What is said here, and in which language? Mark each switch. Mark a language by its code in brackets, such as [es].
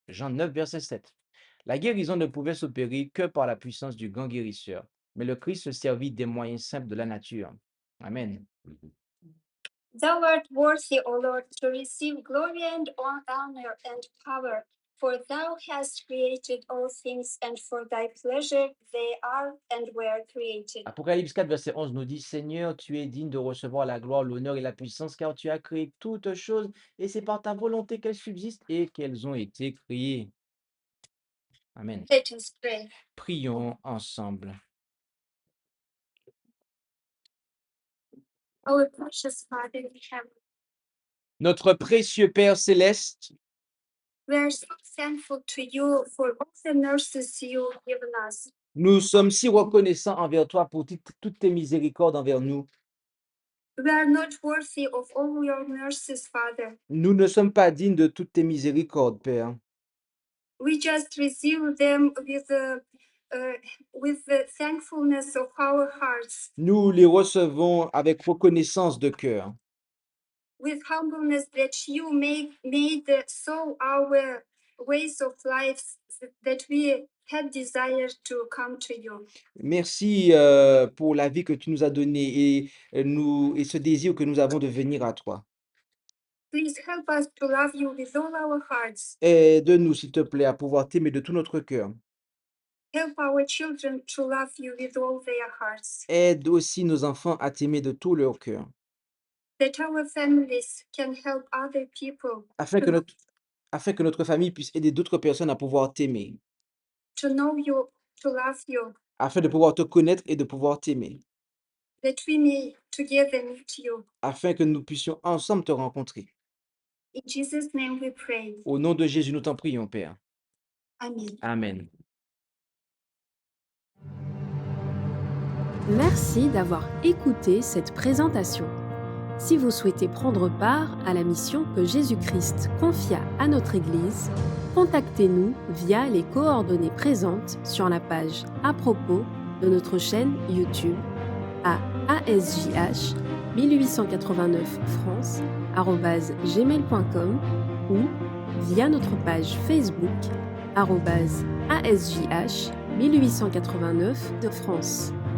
[fr] Jean 9, verset 7. La guérison ne pouvait s'opérer que par la puissance du grand guérisseur. Mais le Christ se servit des moyens simples de la nature. Amen. [en] Thou art worthy, O Lord, to receive glory and honor and power, for thou hast created all things, and for thy pleasure they are and were created. [fr] Apocalypse 4, verset 11 nous dit, Seigneur, tu es digne de recevoir la gloire, l'honneur et la puissance, car tu as créé toutes choses, et c'est par ta volonté qu'elles subsistent et qu'elles ont été créées. Amen. [en] Let us pray. [fr] Prions ensemble. [en] Our precious Father in heaven, [fr] Notre précieux Père céleste, [en] we are so thankful to you for all the nurses you've given us. [fr] nous sommes si reconnaissants envers toi pour toutes tes miséricordes envers nous. [en] We are not worthy of all your mercies, Father. [fr] Nous ne sommes pas dignes de toutes tes miséricordes, Père. [en] We just receive them with the thankfulness of our hearts, [fr] Nous les recevons avec reconnaissance de cœur, [en] with humbleness that you made so our ways of life that we had desire to come to you. [fr] Merci pour la vie que tu nous as donnée et ce désir que nous avons de venir à toi. [en] Please help us to love you with all our hearts, [fr] Aide-nous, s'il te plaît, à pouvoir t'aimer de tout notre cœur [en] Help our children to love you with all their hearts, [fr] Aide aussi nos enfants à t'aimer de tout leur cœur, [en] that our families can help other people [fr] afin que notre, afin que notre famille puisse aider d'autres personnes à pouvoir t'aimer, [en] to know you, to love you, [fr] afin de pouvoir te connaître et de pouvoir t'aimer, [en] that we may together meet you. [fr] afin que nous puissions ensemble te rencontrer. [en] In Jesus' name we pray. [fr] Au nom de Jésus, nous t'en prions, Père. Amen. Amen. Merci d'avoir écouté cette présentation. Si vous souhaitez prendre part à la mission que Jésus-Christ confia à notre Église, contactez-nous via les coordonnées présentes sur la page à propos de notre chaîne YouTube à ASJH 1889 france@gmail.com ou via notre page Facebook @ASJH 1889 de France.